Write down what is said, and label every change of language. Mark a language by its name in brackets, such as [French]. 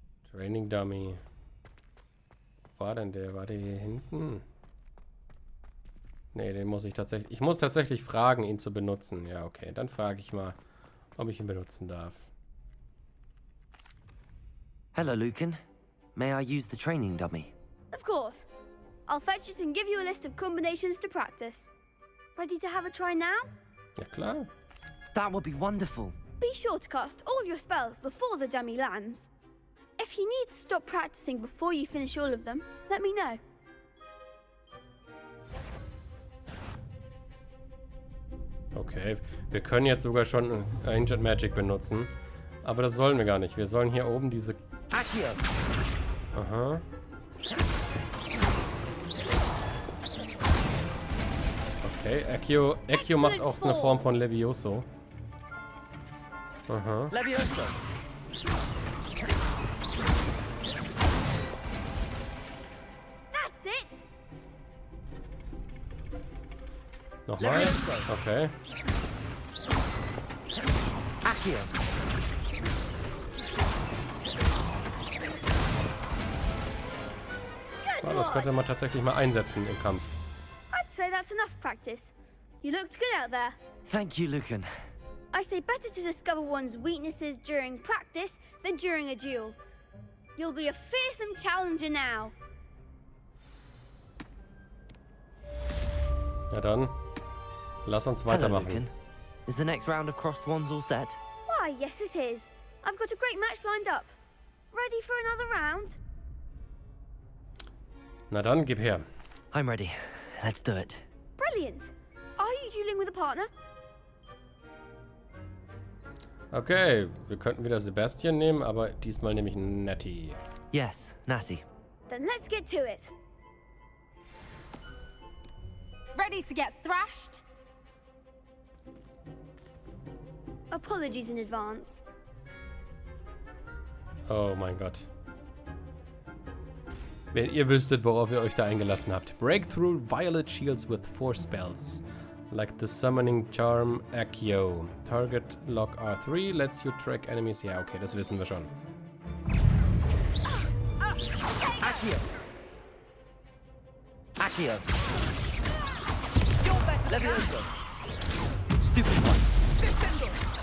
[German] Training Dummy. Wo war denn der? War der hier hinten? Nee, den muss ich tatsächlich... Ich muss tatsächlich fragen, ihn zu benutzen. Ja, okay. Dann frage ich mal, ob ich ihn benutzen darf. [English] Hello, Lucan. May I use the training dummy? Of course. I'll fetch it and give you a list of combinations to practice. Ready to have a try now? [German] Ja, klar. [English] That would be wonderful. Be sure to cast all your spells before the dummy lands. If you need to stop practicing before you finish all of them, let me know. [German] Okay, wir können jetzt sogar schon Ancient Magic benutzen. Aber das sollen wir gar nicht. Wir sollen hier oben diese... [English] Accio! Aha. [German] Okay, Accio macht auch eine Form von Levioso. Aha. [English] Levioso! That's it! [German] Nochmal. Okay. [English] Accio! [German] Oh, das könnte man tatsächlich mal einsetzen im Kampf. [English] I'd say that's enough practice. You looked good out there. Thank you, Lucan. I say better to discover one's weaknesses during practice than during a duel. You'll be a fearsome challenger now. [German] Ja dann, lass uns [English] Hello, [German] weitermachen. [English] Lucan. Is the next round of crossed wands all set? Why, yes it is. I've got a great match lined up. Ready for another round? [German] Na dann, gib her. [English] I'm ready. Let's do it. Brilliant. Are you dueling with a partner? [German] Okay, wir könnten wieder Sebastian nehmen, aber diesmal nehme ich Nettie. [English] Yes, Natty. Then let's get to it. Ready to get thrashed? Apologies in advance. [German] Oh mein Gott. Wenn ihr wüsstet, worauf ihr euch da eingelassen habt. [English] Breakthrough Violet Shields with 4 spells. Like the Summoning Charm Accio. Target Lock R3 lets you track enemies. [German] Ja, okay, das wissen wir schon. [English] Accio! Accio! Levioso! Stupid one!